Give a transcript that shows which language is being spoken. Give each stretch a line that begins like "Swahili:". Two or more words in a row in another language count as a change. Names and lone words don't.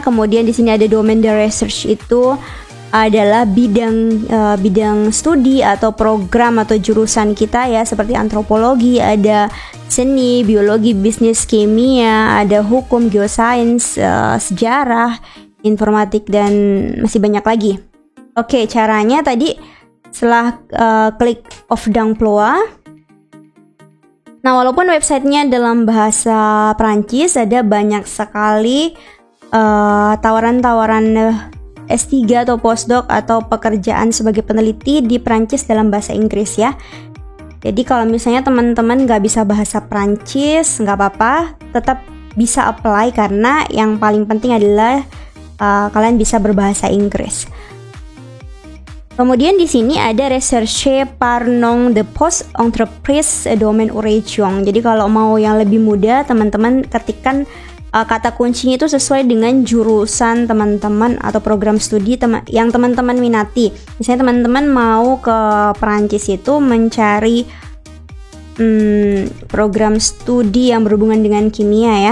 Indonesian: Kemudian di sini ada
English: domain the research,
Indonesian: itu adalah bidang studi atau program atau jurusan kita ya, seperti antropologi, ada seni, biologi, bisnis, kimia, ada hukum, geosains, sejarah, informatik, dan masih banyak lagi. Oke, caranya tadi setelah klik
French: offre d'emploi.
Indonesian: Nah, walaupun websitenya dalam bahasa Prancis, ada banyak sekali tawaran-tawaran S3 atau postdoc atau pekerjaan sebagai peneliti di Prancis dalam bahasa Inggris ya. Jadi kalau misalnya teman-teman nggak bisa bahasa Prancis, nggak apa-apa, tetap bisa apply karena yang paling penting adalah kalian bisa berbahasa Inggris. Kemudian di sini ada
French: recherche par nom de poste entreprise domaine ou région.
Indonesian: Jadi kalau mau yang lebih mudah, teman-teman ketikkan kata kuncinya itu sesuai dengan jurusan teman-teman atau program studi yang teman-teman minati. Misalnya teman-teman mau ke Perancis itu mencari program studi yang berhubungan dengan kimia ya.